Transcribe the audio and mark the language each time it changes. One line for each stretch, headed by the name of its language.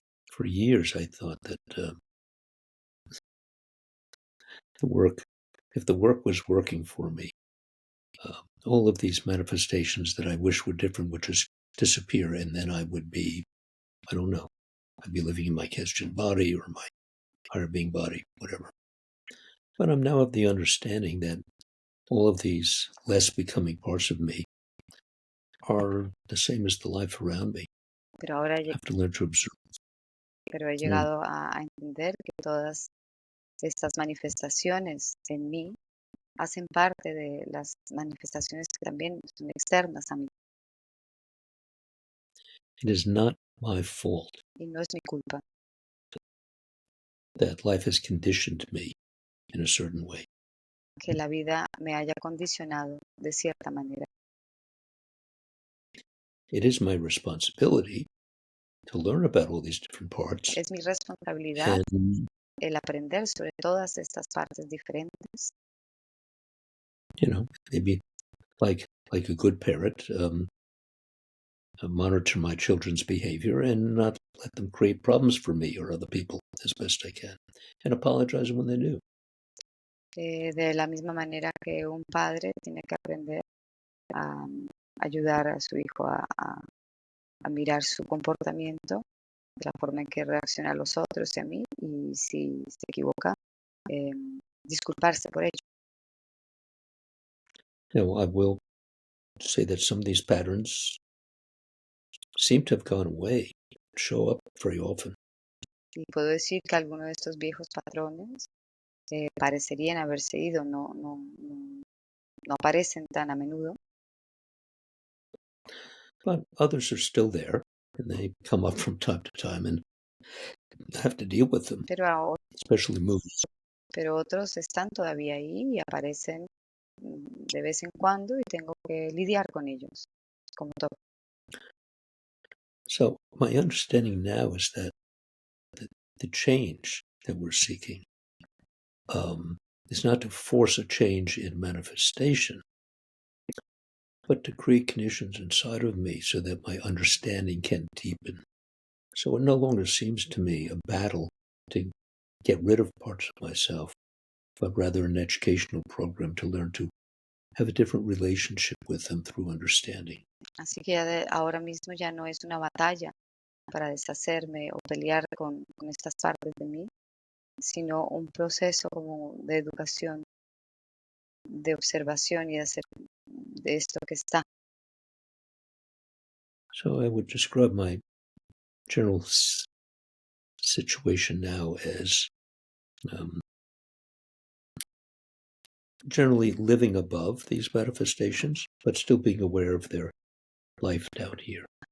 English: For years, I thought that if the work was working for me, all of these manifestations that I wish were different would just disappear, and then I would be, I don't know, I'd be living in my Christian body or my higher being body, whatever. But I'm now of the understanding that all of these less becoming parts of me are the same as the life around me.
Spanish: Pero ahora
English: I have to learn to observe.
Spanish: Pero he llegado a entender que todas estas manifestaciones en mí hacen parte de las manifestaciones que también son externas a mí.
English: It is not my fault
Spanish: Y no es mi culpa
English: that life has conditioned me in a certain way.
Spanish: que la vida me haya condicionado de cierta manera.
English: It is my responsibility to learn about all these different parts
Spanish: Es mi responsabilidad
English: and,
Spanish: el aprender sobre todas estas partes diferentes.
English: maybe like a good parent, monitor my children's behavior and not let them create problems for me or other people as best I can, and apologize when they do.
Spanish: De la misma manera que un padre tiene que aprender a ayudar a su hijo a mirar su comportamiento, de la forma en que reacciona a los otros y a mí, y si se equivoca, disculparse por ello.
English: I will say that some of these patterns seem to have gone away, show up very often.
Spanish: Y puedo decir que algunos de estos viejos patrones parecerían haberse ido, no aparecen tan a menudo.
English: But others are still there, and they come up from time to time, and I have to deal with them, especially movies.
Spanish: Pero otros están todavía ahí y aparecen de vez en cuando y tengo que lidiar con ellos, como todo.
English: So my understanding now is that the change that we're seeking is not to force a change in manifestation, but to create conditions inside of me so that my understanding can deepen. So it no longer seems to me a battle to get rid of parts of myself, but rather an educational program to learn to have a different relationship with them through understanding.
Spanish: Así que ahora mismo ya no es una batalla para deshacerme o pelear con estas partes de mí, sino un proceso como de educación, de observación y de hacer de esto que está.
English: So I would describe my general situation now as generally living above these manifestations, but still being aware of their life down here.